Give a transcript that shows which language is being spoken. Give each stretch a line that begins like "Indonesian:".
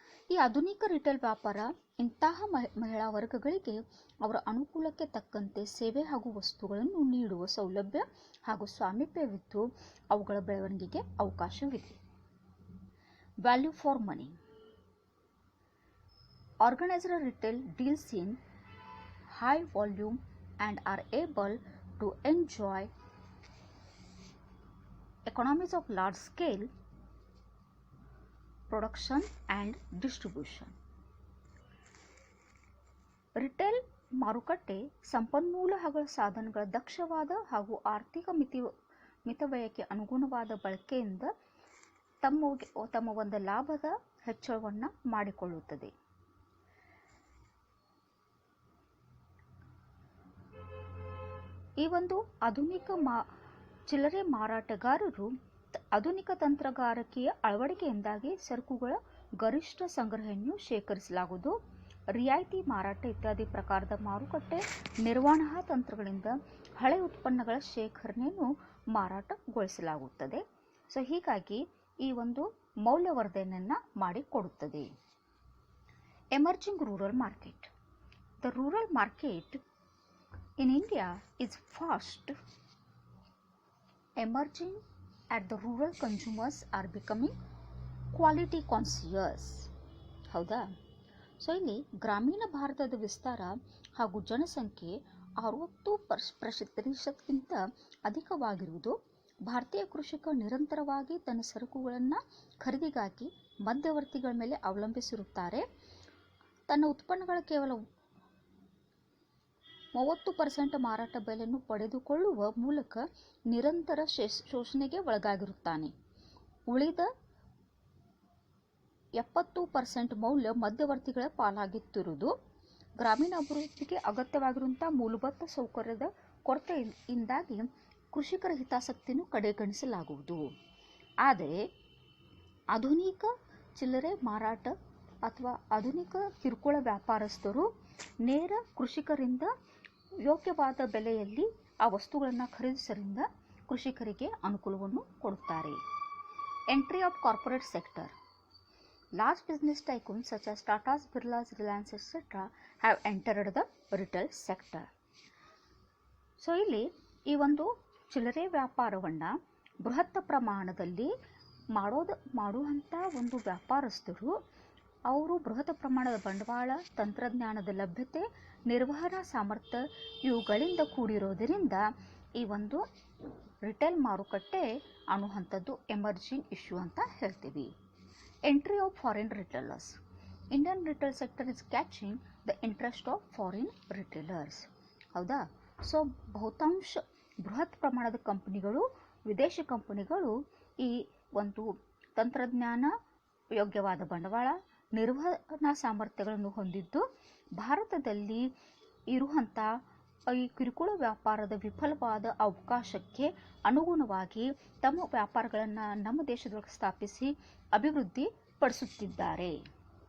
Kannada: ಈ ಆಧುನಿಕ ರಿಟೇಲ್ ವ್ಯಾಪಾರ ಇಂತಹ ಮಹಿಳಾ ವರ್ಗಗಳಿಗೆ ಅವರ ಅನುಕೂಲಕ್ಕೆ ತಕ್ಕಂತೆ ಸೇವೆ ಹಾಗೂ ವಸ್ತುಗಳನ್ನು ನೀಡುವ ಸೌಲಭ್ಯ ಹಾಗೂ ಸ್ವಾಮಿತ್ವವಿದ್ದು ಅವುಗಳ ಬೆಳವಣಿಗೆಗೆ ಅವಕಾಶವಿದೆ.
English: Value for money. Organized retail deals in high volume and are able to enjoy economies of large scale production and distribution.
Kannada: Retail ಮಾರುಕಟ್ಟೆ ಸಂಪನ್ಮೂಲ ಹಾಗೂ ಸಾಧನಗಳ ದಕ್ಷವಾದ ಹಾಗೂ ಆರ್ಥಿಕ ಮಿತವ್ಯಯಕ್ಕೆ ಅನುಗುಣವಾದ ಬಳಕೆಯಿಂದ ತಮ್ಮ ಒಂದು ಲಾಭದ ಹೆಚ್ಚಳವನ್ನು ಮಾಡಿಕೊಳ್ಳುತ್ತದೆ. ಈ ಒಂದು ಆಧುನಿಕ ಚಿಲ್ಲರೆ ಮಾರಾಟಗಾರರು ಆಧುನಿಕ ತಂತ್ರಗಾರಿಕೆಯ ಅಳವಡಿಕೆಯಿಂದಾಗಿ ಸರಕುಗಳ ಗರಿಷ್ಠ ಸಂಗ್ರಹಣೆಯನ್ನು ಶೇಖರಿಸಲಾಗುವುದು. ರಿಯಾಯಿತಿ ಮಾರಾಟ ಇತ್ಯಾದಿ ಪ್ರಕಾರದ ಮಾರುಕಟ್ಟೆ ನಿರ್ವಹಣಾ ತಂತ್ರಗಳಿಂದ ಹಳೆ ಉತ್ಪನ್ನಗಳ ಶೇಖರಣೆಯನ್ನು ಮಾರಾಟಗೊಳಿಸಲಾಗುತ್ತದೆ. ಸೊ ಹೀಗಾಗಿ ಈ ಒಂದು ಮೌಲ್ಯವರ್ಧನೆಯನ್ನು ಮಾಡಿಕೊಡುತ್ತದೆ.
English: Emerging rural market. The rural market in India is fast emerging at the rural consumers are becoming quality conscious.
Kannada: ಹೌದಾ? ಸೊ ಇಲ್ಲಿ ಗ್ರಾಮೀಣ ಭಾರತದ ವಿಸ್ತಾರ ಹಾಗೂ ಜನಸಂಖ್ಯೆ 60% ಅಧಿಕವಾಗಿರುವುದು ಭಾರತೀಯ ಕೃಷಿಕ ನಿರಂತರವಾಗಿ ತನ್ನ ಸರಕುಗಳನ್ನು ಖರೀದಿಗಾಗಿ ಮಧ್ಯವರ್ತಿಗಳ ಮೇಲೆ ಅವಲಂಬಿಸಿರುತ್ತಾರೆ. ತನ್ನ ಉತ್ಪನ್ನಗಳ ಕೇವಲ 30% ಮಾರಾಟ ಬೆಲೆಯನ್ನು ಪಡೆದುಕೊಳ್ಳುವ ಮೂಲಕ ನಿರಂತರ ಶೋಷಣೆಗೆ ಒಳಗಾಗಿರುತ್ತಾನೆ. ಉಳಿದ 70% ಮೌಲ್ಯ ಮಧ್ಯವರ್ತಿಗಳ ಪಾಲಾಗುತ್ತಿರುವುದು ಗ್ರಾಮೀಣ ಅಭಿವೃದ್ಧಿಗೆ ಅಗತ್ಯವಾಗಿರುವಂಥ ಮೂಲಭೂತ ಸೌಕರ್ಯದ ಕೊರತೆಯಿಂದಾಗಿ ಕೃಷಿಕರ ಹಿತಾಸಕ್ತಿಯನ್ನು ಕಡೆಗಣಿಸಲಾಗುವುದು. ಆದರೆ ಆಧುನಿಕ ಚಿಲ್ಲರೆ ಮಾರಾಟ ಅಥವಾ ಆಧುನಿಕ ಕಿರುಕುಳ ವ್ಯಾಪಾರಸ್ಥರು ನೇರ ಕೃಷಿಕರಿಂದ ಯೋಗ್ಯವಾದ ಬೆಲೆಯಲ್ಲಿ ಆ ವಸ್ತುಗಳನ್ನು ಖರೀದಿಸರಿಂದ ಕೃಷಿಕರಿಗೆ ಅನುಕೂಲವನ್ನು ಕೊಡುತ್ತಾರೆ.
English: Entry of corporate sector. Large business tycoons such as Tata's, Birla's, Reliance, etc. have entered the retail sector.
Kannada: So ಇಲ್ಲಿ ಈ ಒಂದು ಚಿಲ್ಲರೆ ವ್ಯಾಪಾರವನ್ನು ಬೃಹತ್ ಪ್ರಮಾಣದಲ್ಲಿ ಮಾಡುವಂಥ ಒಂದು ವ್ಯಾಪಾರಸ್ಥರು ಅವರು ಬೃಹತ್ ಪ್ರಮಾಣದ ಬಂಡವಾಳ, ತಂತ್ರಜ್ಞಾನದ ಲಭ್ಯತೆ, ನಿರ್ವಹಣಾ ಸಾಮರ್ಥ್ಯ ಇವುಗಳಿಂದ ಕೂಡಿರೋದರಿಂದ ಈ ಒಂದು ರಿಟೇಲ್ ಮಾರುಕಟ್ಟೆ ಅನ್ನುವಂಥದ್ದು
English: emerging issue
Kannada: ಅಂತ ಹೇಳ್ತೀವಿ.
English: Entry of foreign retailers. Indian retail sector is catching the interest of foreign retailers.
Kannada: ಹೌದಾ? ಸೊ ಬಹುತಾಂಶ ಬೃಹತ್ ಪ್ರಮಾಣದ ಕಂಪನಿಗಳು, ವಿದೇಶಿ ಕಂಪನಿಗಳು ಈ ಒಂದು ತಂತ್ರಜ್ಞಾನ, ಯೋಗ್ಯವಾದ ಬಂಡವಾಳ, ನಿರ್ವಹಣಾ ಸಾಮರ್ಥ್ಯಗಳನ್ನು ಹೊಂದಿದ್ದು ಭಾರತದಲ್ಲಿ ಇರುವಂಥ ಈ ಕಿರುಕುಳ ವ್ಯಾಪಾರದ ವಿಫಲವಾದ ಅವಕಾಶಕ್ಕೆ ಅನುಗುಣವಾಗಿ ತಮ್ಮ ವ್ಯಾಪಾರಗಳನ್ನು ನಮ್ಮ ದೇಶದೊಳಗೆ ಸ್ಥಾಪಿಸಿ ಅಭಿವೃದ್ಧಿ ಪಡಿಸುತ್ತಿದ್ದಾರೆ.